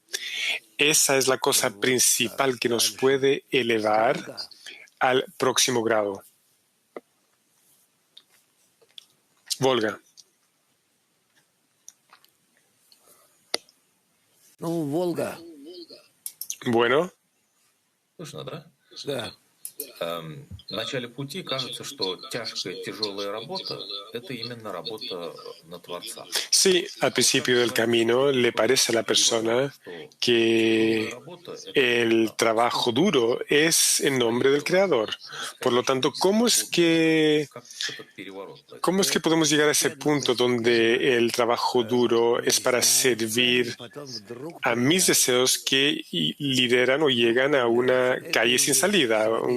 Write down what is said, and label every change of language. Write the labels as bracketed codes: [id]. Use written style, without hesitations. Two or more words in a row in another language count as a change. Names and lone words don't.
[es] Esa es la cosa principal que nos puede elevar al próximo grado. Volga. Volga. Bueno. [ru] Слышно, да? Да. В начале пути кажется, что тяжкая, тяжелая работа – это именно работа на Творца. [es] Sí, al principio del camino le parece a la persona que el trabajo duro es en nombre del Creador. Por lo tanto, ¿cómo es que podemos llegar a ese punto donde el trabajo duro es para servir a mis deseos que lideran o llegan a una calle sin salida?